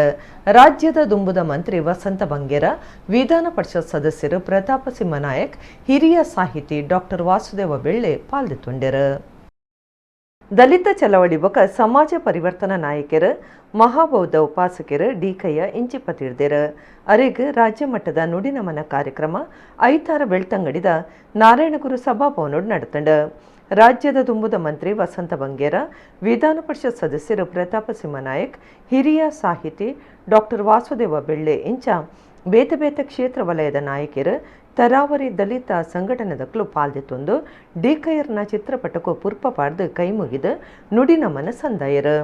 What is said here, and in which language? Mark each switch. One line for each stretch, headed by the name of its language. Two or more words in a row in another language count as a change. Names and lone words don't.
Tulu: ರಾಜ್ಯದ ದುಂಬುದ ಮಂತ್ರಿ ವಸಂತ ಬಂಗೇರ, ವಿಧಾನ ಪರಿಷತ್ ಸದಸ್ಯರು ಪ್ರತಾಪ ಸಿಂಹ ನಾಯಕ್, ಹಿರಿಯ ಸಾಹಿತಿ ಡಾಕ್ಟರ್ ವಾಸುದೇವ ಬೆಳ್ಳೆ ಪಾಲ್ಗೊಂಡರು. ದಲಿತ ಚಳವಳಿ ಬೊಕ ಸಮಾಜ ಪರಿವರ್ತನಾ ನಾಯಕರು ಮಹಾಬೌದ್ಧ ಉಪಾಸಕರು DKಯ ಇಂಚಿಪತಿರ್ದೇರು. ಅರೆಗ್ ರಾಜ್ಯ ಮಟ್ಟದ ನುಡಿ ನಮನ ಕಾರ್ಯಕ್ರಮ ಐತಾರ ಬೆಳ್ತಂಗಡಿದ ನಾರಾಯಣಗುರು ಸಭಾಭವನೋಡ್ ನಡೆತಂಡು. ರಾಜ್ಯದ ದುಂಬುದ ಮಂತ್ರಿ ವಸಂತ ಬಂಗೇರ, ವಿಧಾನ ಪರಿಷತ್ ಸದಸ್ಯರು ಪ್ರತಾಪ ಸಿಂಹ ನಾಯಕ್, ಹಿರಿಯ ಸಾಹಿತಿ ಡಾಕ್ಟರ್ ವಾಸುದೇವ ಬೆಳ್ಳೆ ಇಂಚ ಬೇತೆ ಬೇತೆ ಕ್ಷೇತ್ರ ವಲಯದ ನಾಯಕರು ತರಾವರಿ ದಲಿತ ಸಂಘಟನೆದಕ್ಕೂ ಪಾಲ್ದೊಂದು DKಯರ್ನ ಚಿತ್ರಪಟಕ್ಕೂ ಪುರ್ಪ ಪಾಡ್ದು ಕೈ ಮುಗಿದು ನುಡಿ ನಮನ ಸಂದಾಯರು.